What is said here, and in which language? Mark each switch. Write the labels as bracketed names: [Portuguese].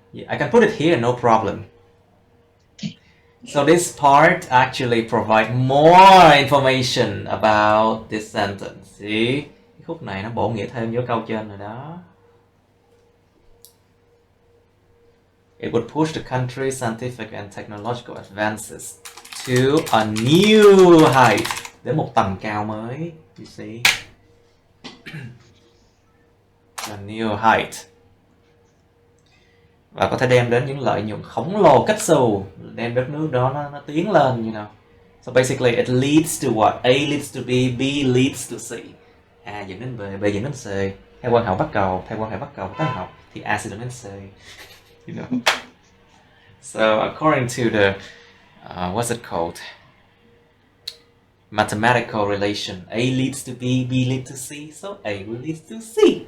[English] Yeah, I can put it here, no problem. So this part actually provides more information about this sentence. See? [Vietnamese] khúc này nó bổ nghĩa thêm vô câu trên rồi đó. [English] It would push the country's scientific and technological advances to a new height. [Vietnamese] Đến một tầm cao mới. [English] You see? A new height. [Vietnamese] Và có thể đem đến những lợi nhuận khổng lồ cách xù, đem đất nước đó nó tiến lên, [English] you know. So basically it leads to what? A leads to B, B leads to C. [Vietnamese] A dẫn đến B, B dẫn đến C. Theo quan hệ bắt cầu toán học thì A sẽ dẫn đến C. [English] You know. So according to the what's it called? Mathematical relation. A leads to B, B leads to C, so A will lead to C.